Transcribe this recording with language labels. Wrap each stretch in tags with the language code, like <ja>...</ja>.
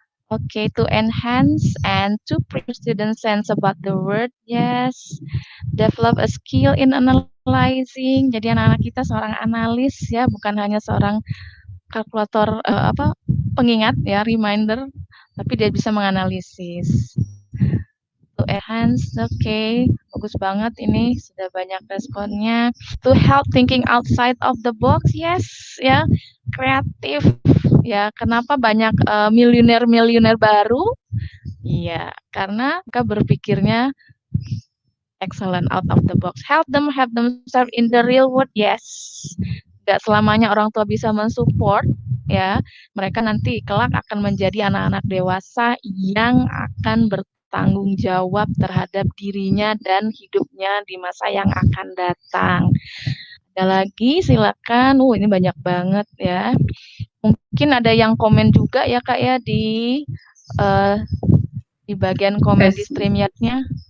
<en>Okay, to enhance and to prepare student sense about the word. Yes. Develop a skill in analyzing.</en> <id>Jadi anak-anak kita seorang analis ya, bukan hanya seorang kalkulator pengingat ya, reminder, tapi dia bisa menganalisis.</id> <en>To enhance,</en> <id>okay, bagus banget ini, sudah banyak responnya.</id> <en>To help thinking outside of the box, yes, ya, kreatif, ya.</en> <id>Kenapa banyak miliuner baru? Iya, karena mereka berpikirnya</id> <en>excellent out of the box. Help them have themselves in the real world, yes.</en> <id>Gak selamanya orang tua bisa mensupport, ya. Mereka nanti kelak akan menjadi anak-anak dewasa yang akan bertanggung jawab terhadap dirinya dan hidupnya di masa yang akan datang. Ada lagi, silakan. Ini banyak banget ya. Mungkin ada yang komen juga ya Kak ya di bagian komen di StreamYard-nya.</id>